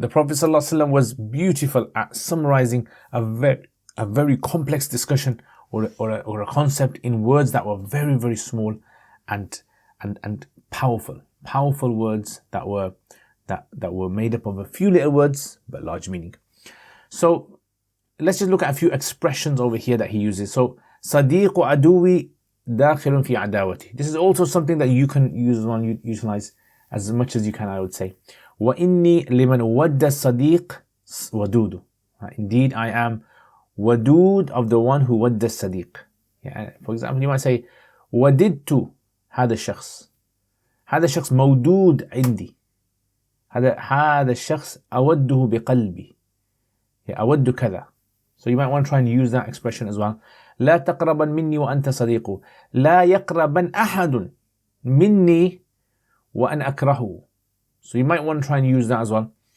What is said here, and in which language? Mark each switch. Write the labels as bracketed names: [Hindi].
[English] The Prophet ﷺ was beautiful at summarizing a very complex discussion or a concept in words that were very, very small and powerful words that were made up of a few little words but large meaning. So let's just look at a few expressions over here that he uses. [Arabic] So صديق عدوي داخل في عداوتي. [English] This is also something that you can utilize as much as you can, I would say. [Arabic] وإني لمن ود الصديق ودود. [English] Indeed, I am wadud of the one who [Arabic] ود الصديق. [English] Yeah, for example, you might say [Arabic] وددت هذا الشخص. هذا الشخص مودود عندي. هذا الشخص أوده بقلبي. Yeah, أود كذا. [English] So you might want to try and use that expression as well. [Arabic] لا تقربن مني وأنت صديق. لا يقربن أحد مني وأن أكرهه. [English] So you might want to try and use that as well.